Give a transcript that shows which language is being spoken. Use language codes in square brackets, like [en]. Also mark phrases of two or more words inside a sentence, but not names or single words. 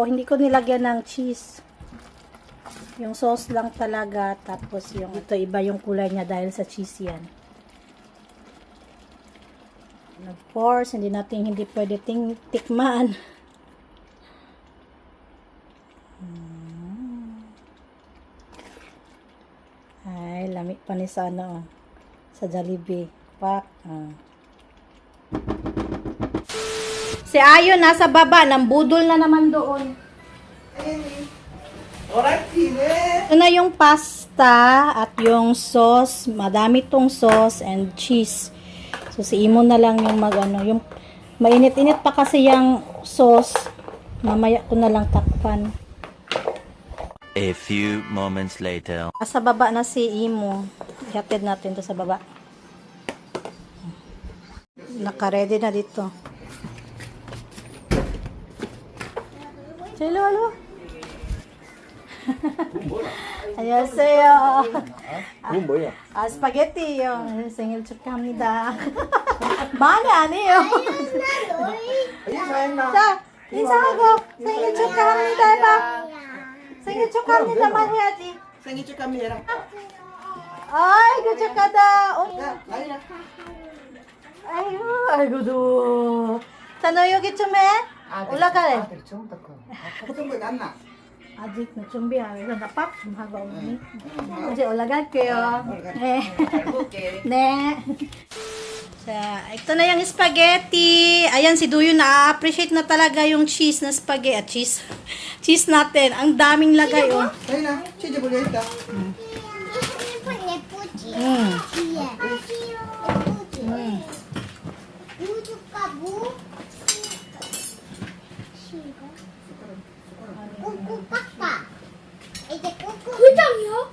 [tl] Hindi ko nilagyan ng cheese. Yung sauce lang talaga. Tapos yung ito iba yung kulay niya dahil sa cheese yan. [en] And of course, [tl] hindi pwede tikman. Ay, lamig pa ni sa ano. Sa Jollibee. Pak. Si Ayo nasa baba, nang budol na naman doon. Ito na yung pasta at yung sauce. Madami tong [en] sauce and cheese. [tl] So si Imo na lang yung Mainit-init pa kasi yung sauce. Mamaya ko na lang takpan. [en] A few moments later. [tl] Sa baba na si Imo. Ihatid natin to sa baba. Naka-ready na dito. [en] Hello, hello. [ko] 안녕하세요. 그건 뭐야? 스파게티 생일 축하합니다. 많이 아니에요. 자, 인사하고 생일 축하합니다 해봐. 생일 축하합니다만 해야지. 생일 축하합니다. 아이고 축하다. 야, 나이라. 아이고도. 자, 너 여기 좀 해. 올라가래. 선물 났나? 아직 준비하면서 나밥 좀 하고 오니. 이제 올라갈게요. 네. 잘 먹게. 네. 자, [tl] ito na yung spaghetti. Ayan, si Duyo na-appreciate na talaga yung cheese na spaghetti. Cheese natin. Ang daming lagay, oh. [ko] 나이나, 치즈 불려 있다. 예쁘지? 음. 뒤에. 예쁘지? 우주가 뭐? 꾹꾹 깎아. 이제 꾹꾹. 대장이야?